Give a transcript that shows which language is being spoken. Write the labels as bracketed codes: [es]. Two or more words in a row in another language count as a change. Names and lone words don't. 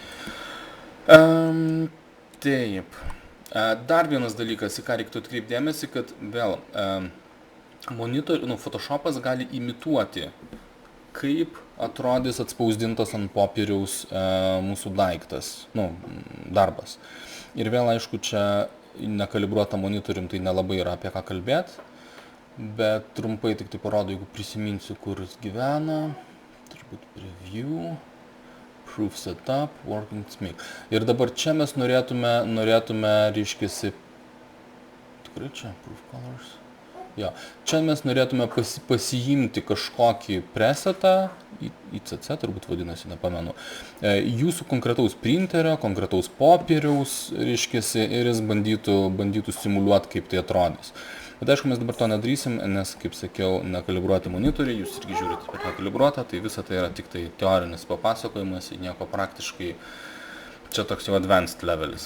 [lt] Taip, dar vienas dalykas, į ką reiktų atkreipti dėmesį, kad vėl Photoshopas gali imituoti, kaip atrodys atspausdintas ant popieriaus mūsų daiktas, darbas. Ir vėl, aišku, čia nekalibruota monitorium, tai nelabai yra apie ką kalbėti, bet trumpai tik tai parodo, jeigu prisiminsiu, kur jis gyvena, turbūt [en] preview, proof setup, working smig. [lt] Ir dabar čia mes norėtume reiškiasi, tikrai čia, [en] proof colors. [lt] Jo, čia mes norėtume pasiimti kažkokį presetą, ICC turbūt vadinasi, nepamenu, jūsų konkretaus printerio, konkretaus popieriaus, reiškiasi, ir jis bandytų simuliuoti, kaip tai atrodys. Bet aišku, mes dabar to nedarysim, nes, kaip sakiau, nekalibruoti monitoriai, jūs irgi žiūrite apie nekalibruotą, tai visa tai yra tik tai teorinis papasakojimas, nieko praktiškai, čia toks jau advanced levelis.